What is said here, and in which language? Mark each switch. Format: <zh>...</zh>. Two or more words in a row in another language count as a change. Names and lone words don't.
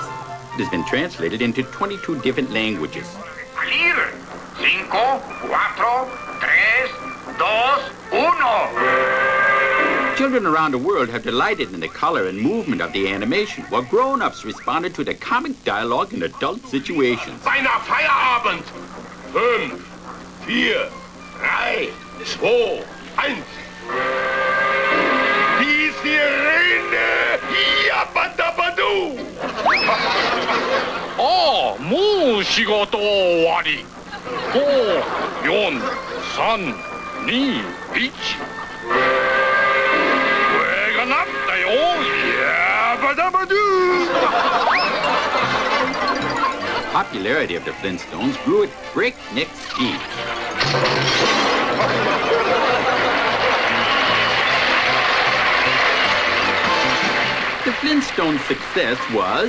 <en>It has been translated into 22 different languages. Clear. 5, 4, 3, 2, 1. Children around the world have delighted in the color and movement of the animation, while grown-ups responded to the comic dialogue in adult situations.</en> <de>Beinahe Feierabend. 5, 4, 3, 2, 1. Die Sirene! Yabba-dabba-doo!</de> <ja>Oh, もう仕事終わり。5、4、3、2、1。上がなったよ。Yabba-dabba-doo!</ja> <en>The popularity of the Flintstones grew at breakneck speed. The Flintstones' success was</en>